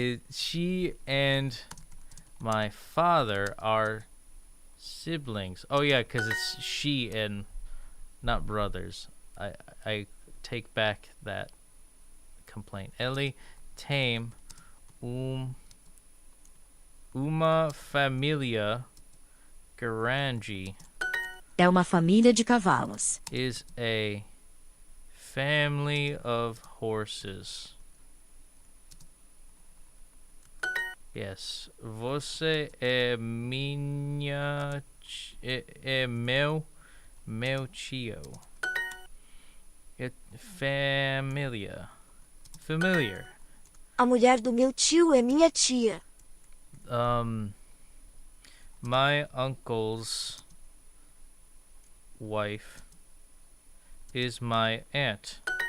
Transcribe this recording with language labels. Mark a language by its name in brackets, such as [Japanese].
[English] She and my father are siblings. Oh yeah, because it's she and not brothers. I take back that complaint. [Portuguese] Ele tem uma família grande. É uma família de cavalos. [English] Is a family of horses. [Portuguese] Yes. Você é minha... É meu tio. É família. Familiar. A mulher do meu tio é minha tia. [English] My uncle's wife is my aunt.